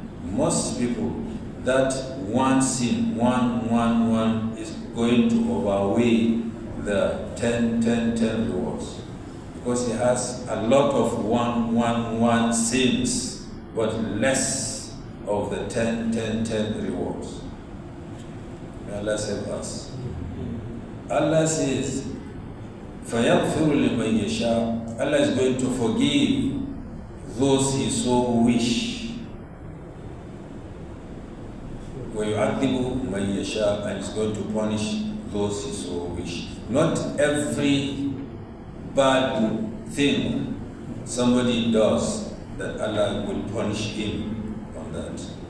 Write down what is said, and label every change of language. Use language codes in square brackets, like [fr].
[en] Most people, that one sin, one is going to overweigh the 10 rewards. Because he has a lot of one sins, but less of the 10 rewards. May Allah save us. Allah says, [ar] فَيَغْفِرُ لِمَنْ يَشَاءُ. [en] Allah is going to forgive those He so wish. [ar] وَيُعَذِّبُ مَنْ يَشَاءُ. [en] And is going to punish those He so wish. Not every bad thing somebody does that Allah will punish him on that.